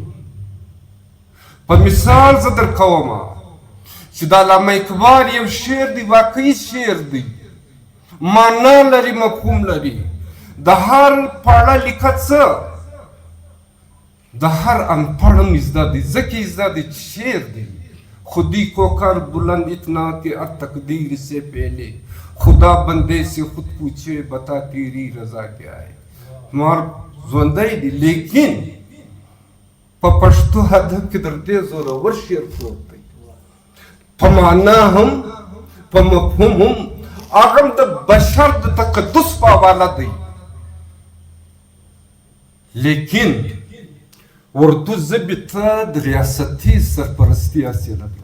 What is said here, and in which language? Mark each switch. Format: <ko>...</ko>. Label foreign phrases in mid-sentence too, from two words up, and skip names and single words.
<ps>په مثال زه در کومه چې د علامه اقبال یو شعر دی، واقعي شعر دی، معنا لري، مفهوم لري. د هر پاړه لیکه څه د هر انپڑھ هم زده دی، ځکه زده دی چې شعر دی.</ps> <ur>خودی کو کر بلند اتنا کہ ار تقدیر سے پہلے خدا بندے سے خود پوچھے بتا تیری رضا کیا ہے.</ur> <ps>مار ژوندی دی، لیکن په پښتو ادب کې در دې زورور شعر پروت دی، په معنا هم په مفهوم هم. هغه هم د بشر د تقدس په حواله دی. لیکن اردو ژبې ته د ریاستي سرپرستي حاصله ده.</ps>